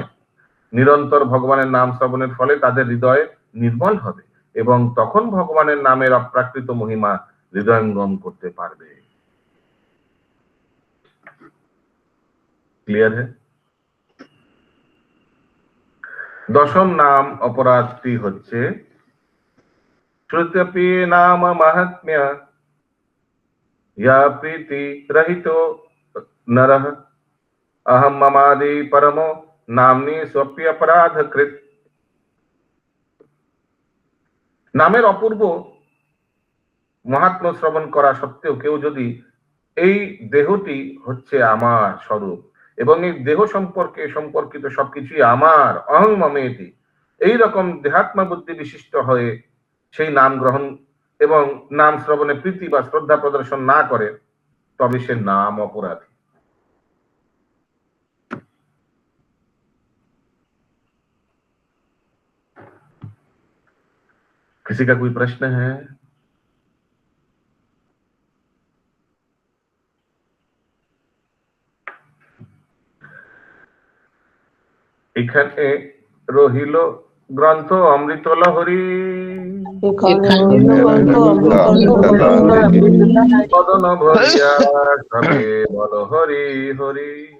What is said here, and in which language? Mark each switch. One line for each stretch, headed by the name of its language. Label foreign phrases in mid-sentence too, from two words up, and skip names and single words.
Bangla: নিরন্তর ভগবানের নাম শ্রবণের ফলে তাদের হৃদয় নির্মল হবে এবং তখন ভগবানের নামের অপ্রাকৃত মহিমা হৃদয়ঙ্গম করতে পারবে।
Hindi: ক্লিয়ার है?
Bangla: দশম নাম অপরাধটি হচ্ছে,
Sanskrit: শ্রুত্যপি নাম মাহাত্ম্য या प्रीति रहितो नरः अहम ममादि परमो नामनी स्वप्य अपराध कृत।
Bangla: নামের অপূর্ব মহাত্ম্য শ্রবণ করা সত্ত্বেও কেউ যদি এই দেহটি হচ্ছে আমার স্বরূপ এবং এই দেহ সম্পর্কিত সবকিছুই আমার,
Sanskrit: অহং মমেতি,
Bangla: এইরকম দেহাত্মা বুদ্ধি বিশিষ্ট হয়ে সেই নাম গ্রহণ এবং নাম শ্রবণে প্রীতি বা শ্রদ্ধা প্রদর্শন না করে, তবে সে নাম অপরাধী।
Hindi: किसी का कोई प्रश्न है?
Bangla: এখানে রহিল গ্রন্থ অমৃত লহরী, বদন ভরিয়া সবে বল হরি হরি।